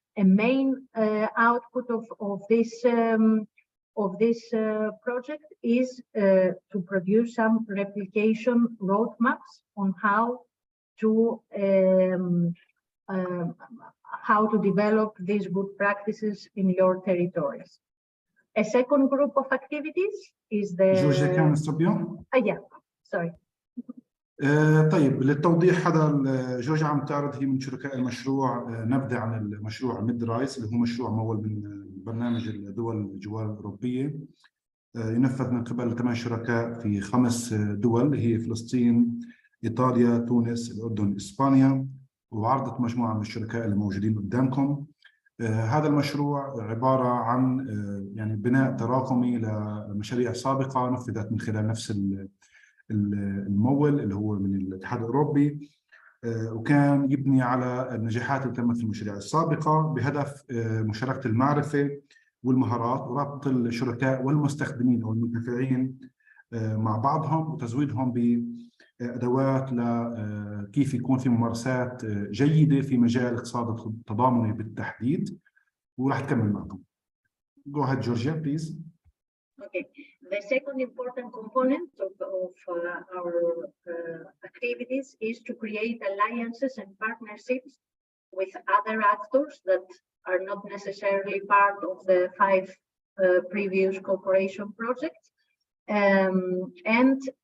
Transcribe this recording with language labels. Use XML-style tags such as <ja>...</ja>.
<en>a main output of this project is to produce some replication roadmaps on how to develop these good practices in your territories. A second group of activities is the</en> <ar>جورجيا كان استوبيون؟</ar> <en>yeah, sorry.</en> <ar>طيب للتوضيح، هذا جورجيا عم تعرض هي من شركاء المشروع نبذة عن المشروع MedRiSSE اللي هو مشروع ممول من برنامج الدول الجوار الأوروبية، ينفذ من قبل 8 شركاء في 5 دول هي فلسطين، إيطاليا، تونس، الأردن، إسبانيا، وعرضت مجموعة من الشركاء اللي موجودين قدامكم. هذا المشروع عبارة عن يعني بناء تراكمي لمشاريع سابقة نفذت من خلال نفس الممول اللي هو من الاتحاد الأوروبي، وكان يبني على النجاحات اللي تمت في المشاريع السابقة بهدف مشاركة المعرفة والمهارات وربط الشركاء والمستخدمين أو المنتفعين مع بعضهم وتزويدهم بأدوات لكيف يكون في ممارسات جيدة في مجال الاقتصاد التضامني بالتحديد. وراح تكمل معكم.</ar> <en>Go ahead, Georgia, please. Okay. The second important component of our activities is to create alliances and partnerships with other actors that are not necessarily part of the 5 previous cooperation projects, and</en>